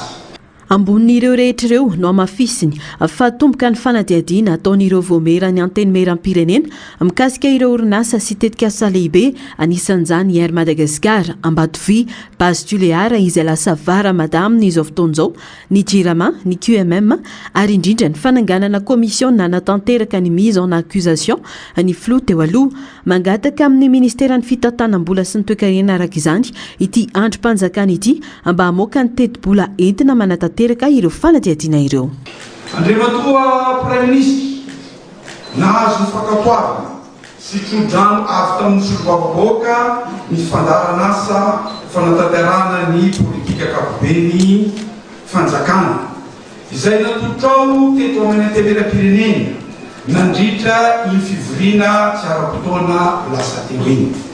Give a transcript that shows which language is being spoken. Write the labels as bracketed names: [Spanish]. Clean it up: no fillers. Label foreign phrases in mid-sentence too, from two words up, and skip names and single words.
[Malagasy] ambon'ireo rehetra ireo no amafisiny fa tomboka ny fanadiadiana ataon'ireo voamera ny antenimera-pirenena mikasika ireo orinasa sy tetikasa lehibe anisan'izany Air Madagascar, Ambatovy, Base Tulear izay lasa vara madama n'izao fotoan'izao, ny JIRAMA, ny QMM ary indrindra ny fananganana komision nanatanteraka ny [French] mise en accusation [Malagasy] ny filoha teo aloha mangataka amin'ny ministeran'ny fitantanam-bola sy ny toe-karena araka izany ity androm-panjakana ity mba hamoaka ny teti-bola entina manatateraka ireo fanadiadiana ireo. Andriamatoa [French] Prime Ministre [Malagasy] nahazo ny fakapoavana sy tro-drano avy tamin'ny solom-bavam-bahoaka ny fandaran'asa fanatanterahana ny politika ankapobeny fanjakana izay natotao teto amin'ny antenimera-pirenena nandritra ny fivoriana tsy ara-potoana lasa teo iny